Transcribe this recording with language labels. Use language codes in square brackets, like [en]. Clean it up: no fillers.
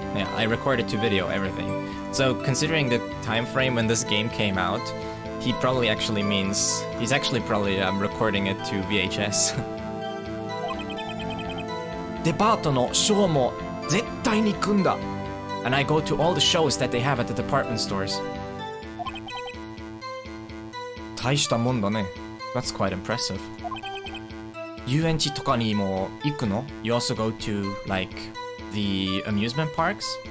[en] Yeah, I recorded to video everything. So, considering the time frame when this game came out, he probably actually means... He's actually probably recording it to VHS. [ja] デパートのショーも絶対に行くんだ [en] And I go to all the shows that they have at the department stores. [ja] 大したもんだね [en] That's quite impressive. [ja] 遊園地とかにも行くの [en] You also go to, like, the amusement parks?